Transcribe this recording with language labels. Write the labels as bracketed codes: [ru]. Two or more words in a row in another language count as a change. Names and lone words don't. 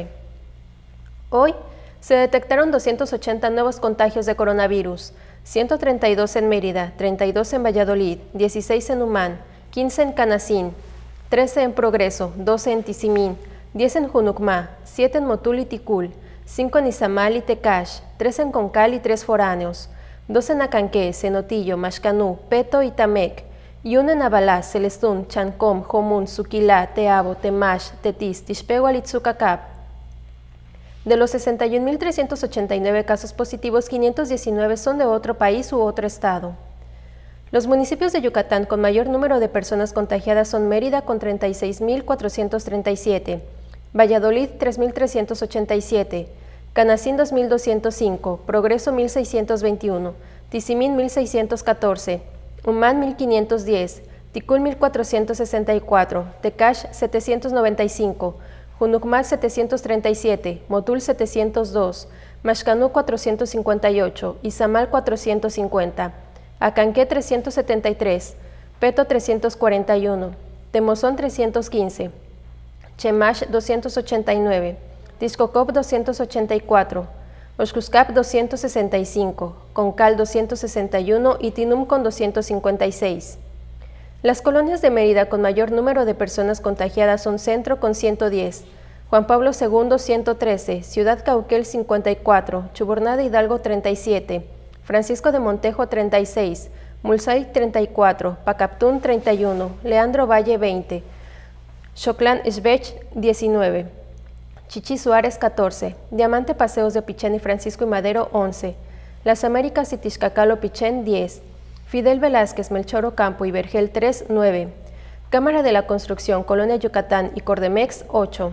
[es] Hoy se detectaron 280 nuevos contagios de coronavirus, 132 en Mérida, 32 en Valladolid, 16 en Humán, 15 en Canacín, 13 en Progreso, 12 en Tizimín, 10 en Junucmá, 7 en Motul y Ticul, 5 en Izamal y Tecash, 3 en Concal y 3 foráneos, 2 en Acanqué, Cenotillo, Maxcanú, Peto y Tamec, y 1 en Abalá, Celestún, Chancom, Jomún, Suquilá, Teabo, Temax, Tetis, Tixpehual y Tzucacap. De los 61.389 casos positivos, 519 son de otro país u otro estado. Los municipios de Yucatán con mayor número de personas contagiadas son Mérida con 36.437, Valladolid 3.387, Canacín 2.205, Progreso 1.621, Tizimín 1.614, Humán 1.510, Ticul 1.464, Tecash 795, Junucmá 737, Motul 702, Maxcanú 458, Izamal 450, Acanqué 373, Peto 341, Temozón 315, Chemax 289, Tixcocop 284, Oxcuscap 265, Concal 261 y Tinum con 256. Las colonias de Mérida con mayor número de personas contagiadas son Centro con 110, Juan Pablo II 113, Ciudad Cauquel 54, Chubornada Hidalgo 37, Francisco de Montejo 36, Mulsay 34, Pacaptún 31, Leandro Valle 20, Xoclán Xbech 19, Chichi Suárez 14, Diamante Paseos de Opichén y Francisco y Madero 11, Las Américas y Tixcacal Opichén 10, Fidel Velázquez, Melchor Ocampo y Vergel 3, 9. Cámara de la Construcción, Colonia Yucatán y Cordemex 8.